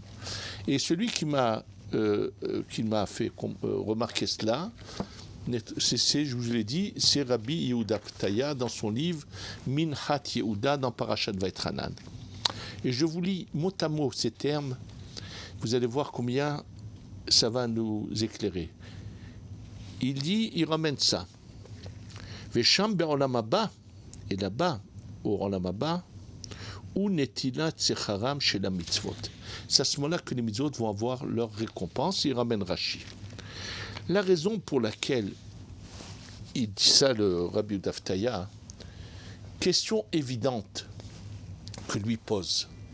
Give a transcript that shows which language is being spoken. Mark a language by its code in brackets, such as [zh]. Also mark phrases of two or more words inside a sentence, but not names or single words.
[fr] Et celui qui m'a fait remarquer cela, je vous l'ai dit, c'est Rabbi Yehuda Fetaya dans son livre Minhat Yehuda dans Parashat Vaetranan. Et je vous lis mot à mot ces termes, vous allez voir combien ça va nous éclairer. Il ramène ça. [he] Vesham be'olam haba, [fr] et là-bas, au Olam Haba, ou [he] netilat secharam [fr] chez la mitzvot. C'est à ce moment-là que les mitzvot vont avoir leur récompense. Il ramène Rashi. La raison pour laquelle il dit ça, le Rabbi Yehuda Fetaya, question évidente que lui pose.